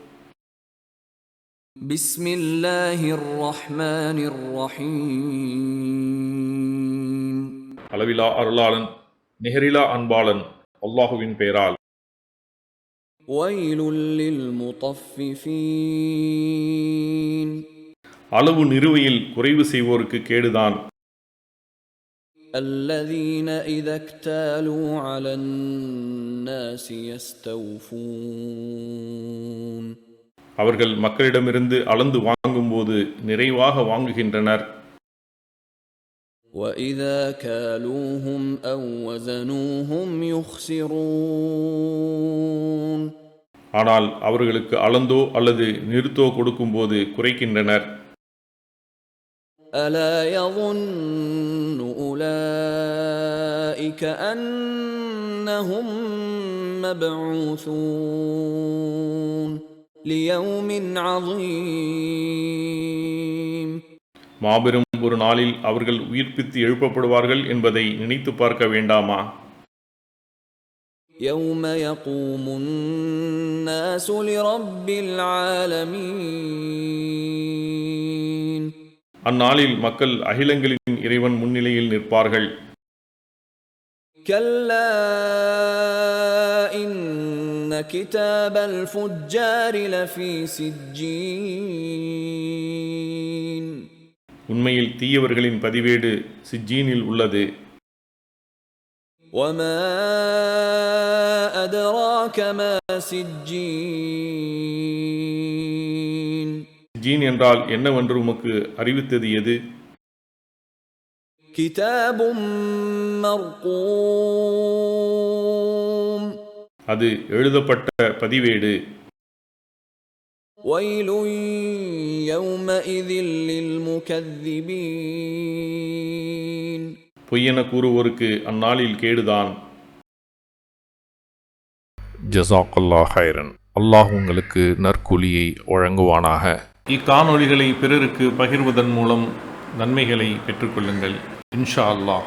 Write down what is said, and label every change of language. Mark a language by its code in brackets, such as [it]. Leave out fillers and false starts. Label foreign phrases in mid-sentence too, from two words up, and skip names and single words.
[ar] بسم الله الرحمن الرحيم. [ta] அளவிலா அருளாளன் நிகரிலா அன்பாளன் அல்லாஹுவின் பெயரால். [ar] ويل للمطففين. [ta] அளவு நிறுவையில் குறைவு செய்வோருக்கு கேடுதான். [ar] الذين إذا اكتالوا على الناس يستوفون. [ta] அவர்கள் மக்களிடமிருந்து அளந்து வாங்கும்போது நிறைவாக வாங்குகின்றனர். [ar] وإذا كالوهم أو وزنوهم يخسرون. [ta] ஆனால் அவர்களுக்கு அளந்தோ அல்லது நிறுத்தோ கொடுக்கும்போது குறைக்கின்றனர். [ar] ألا يظن أولئك أنهم مبعوثون ليوم عظيم. [ta] மாபெரும் ஒரு நாளில் அவர்கள் உயிர்ப்பித்து எழுப்பப்படுவார்கள் என்பதை நினைத்து பார்க்க வேண்டாமா? [ar] يوم يقوم الناس لرب العالمين. [ta] அந்நாளில் மக்கள் அகிலங்களின் இறைவன் முன்னிலையில் நிற்பார்கள். [ar] كلا إن كتاب الفجار لفي سجين. [ta] உண்மையில் தீயவர்களின் பதிவேடு சிஜ்ஜீனில் உள்ளது. [ar] وما أدراك ما سجين. [ta] சிஜ்ஜீன் என்றால் என்னவென்று உமக்கு அறிவித்தது எது? [ar] كتاب مرقوم. [ta] அது எழுதப்பட்ட பதிவேடு. [ar] ويل يومئذ للمكذبين. [ta] பொய்யென கூறுவோருக்கு அந்நாளில் கேடுதான். [ar] جزاك الله خيرا. [ta] அல்லாஹ் உங்களுக்கு நற்கூலியை வழங்குவானாக. இக்காணொளிகளை பிறருக்கு பகிர்வதன் மூலம் நன்மைகளை பெற்றுக்கொள்ளுங்கள் [ar] إن شاء الله.